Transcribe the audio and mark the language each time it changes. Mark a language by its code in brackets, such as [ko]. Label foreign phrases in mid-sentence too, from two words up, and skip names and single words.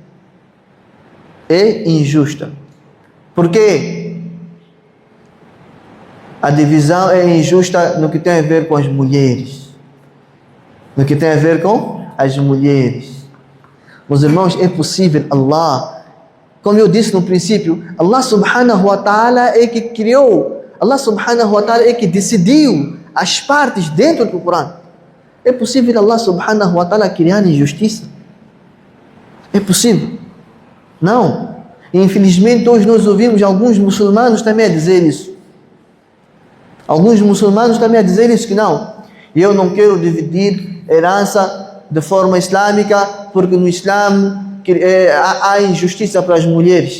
[pt] É injusta. Por quê? A divisão é injusta no que tem a ver com as mulheres. No que tem a ver com as mulheres. Meus irmãos, é possível Allah, como eu disse no princípio, Allah [ar] سبحانه وتعالى [pt] é que criou, Allah [ar] سبحانه وتعالى [pt] é que decidiu as partes dentro do Corão. É possível Allah [ar] سبحانه وتعالى [pt] criar injustiça? É possível? Não. Infelizmente hoje nós ouvimos alguns muçulmanos também a dizer isso. Alguns muçulmanos também a dizer isso, que não. Eu não quero dividir herança de forma islâmica porque no Islã há injustiça para as mulheres.